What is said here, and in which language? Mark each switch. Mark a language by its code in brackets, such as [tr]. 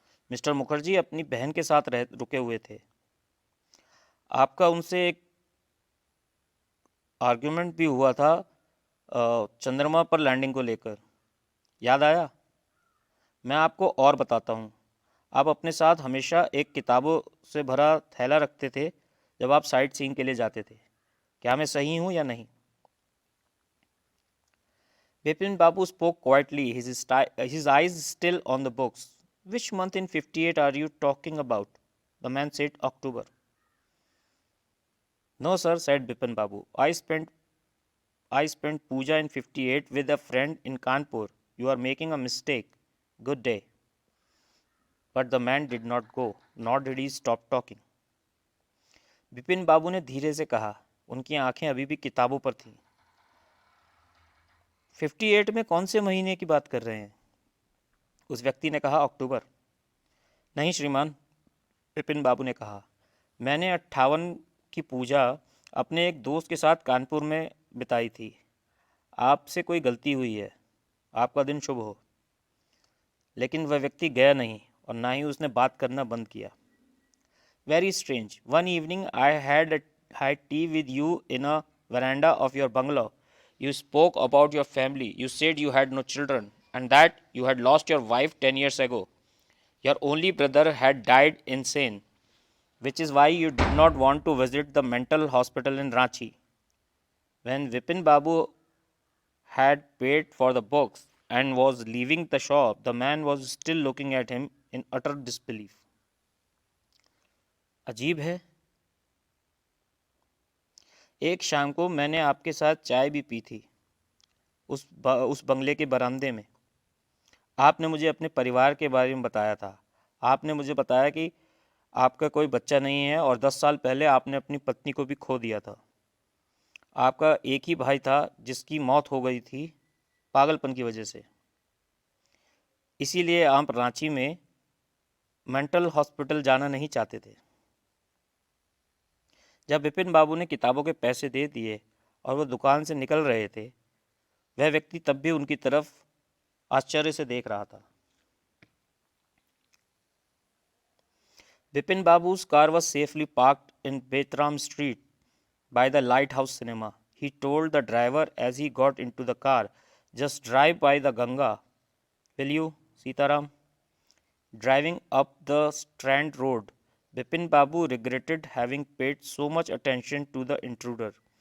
[hi] Mister Mukherjee अपनी बहन के साथ रुके हुए थे। आपका उनसे एक आर्ग्यूमेंट भी हुआ था चंद्रमा पर लैंडिंग को लेकर, याद आया? मैं आपको और बताता हूँ। आप अपने साथ हमेशा एक किताबों से भरा थैला रखते थे जब आप साइट सीइंग के लिए जाते थे। क्या मैं सही हूँ या नहीं? [en] Bipin Babu spoke quietly, his eyes still on the books. Which month in 58 are you talking about? The man said October. No, sir, said Bipin Babu. I spent puja in 58 with a friend in Kanpur. You are making a mistake. Good day. But the man did not go, nor did he stop talking. [hi] Bipin बाबू ने धीरे से कहा। उनकी आंखें अभी भी किताबों पर थीं। 58 में कौन से महीने की बात कर रहे हैं? उस व्यक्ति ने कहा, अक्टूबर। नहीं श्रीमान, बिपिन बाबू ने कहा, मैंने 58 की पूजा अपने एक दोस्त के साथ कानपुर में बिताई थी। आपसे कोई गलती हुई है। आपका दिन शुभ हो। लेकिन वह व्यक्ति गया नहीं और ना ही उसने बात करना बंद किया। [en] Very strange. One evening I had tea with you in a veranda of your bungalow. You spoke about your family. You said you had no children and that you had lost your wife 10 years ago. Your only brother had died insane, which is why you did not want to visit the mental hospital in Ranchi. When Vipin Babu had paid for the books and was leaving the shop, the man was still looking at him in utter disbelief. [hi] अजीब है। एक शाम को मैंने आपके साथ चाय भी पी थी उस बंगले के बरामदे में। आपने मुझे अपने परिवार के बारे में बताया था। आपने मुझे बताया कि आपका कोई बच्चा नहीं है और 10 साल पहले आपने अपनी पत्नी को भी खो दिया था। आपका एक ही भाई था जिसकी मौत हो गई थी पागलपन की वजह से। इसीलिए आप रांची में मेंटल हॉस्पिटल जाना नहीं चाहते थे। जब विपिन बाबू ने किताबों के पैसे दे दिए और वह दुकान से निकल रहे थे, वह व्यक्ति तब भी उनकी तरफ आश्चर्य से देख रहा था। [en] Bipin Babu's car was safely parked in Betram Street by the Lighthouse Cinema. He told the driver as he got into the car, just drive by the Ganga, will you, Sitaram? Driving up the Strand Road, Bipin Babu regretted having paid so much attention to the intruder.